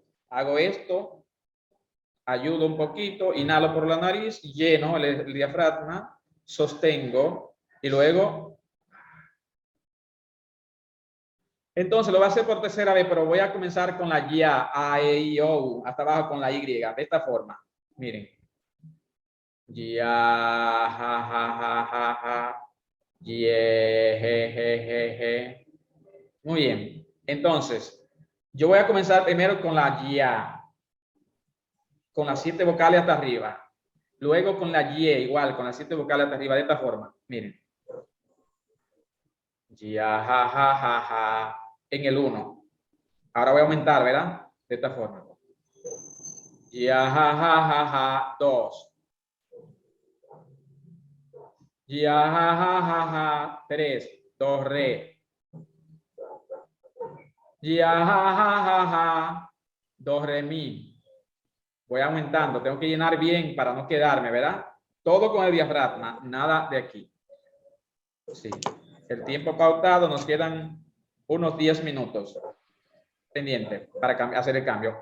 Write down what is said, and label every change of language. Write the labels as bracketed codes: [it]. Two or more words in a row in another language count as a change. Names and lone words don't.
[es] Hago esto, ayudo un poquito, inhalo por la nariz, lleno el diafragma, sostengo y luego. Entonces lo voy a hacer por tercera vez, pero voy a comenzar con la ya, a, e, i, o, hasta abajo con la y, de esta forma. Miren. Ya, ja, ja, ja, ja, ja. Muy bien. Entonces, yo voy a comenzar primero con la ya, con las 7 vocales hasta arriba. Luego con la y, igual, con las 7 vocales hasta arriba, de esta forma. Miren. Ya, ja, ja, ja, ja. En el 1. Ahora voy a aumentar, ¿verdad? De esta forma. Ya, ja, ja, ja, ja. 2. Ya, ja, ja, ja, ja. 3. Do, re. Ya, ja, ja, ja, ja. Do, re, mi. Voy aumentando. Tengo que llenar bien para no quedarme, ¿verdad? Todo con el diafragma. Nada de aquí. Sí. El tiempo pautado nos quedan unos 10 minutos. Pendiente para hacer el cambio.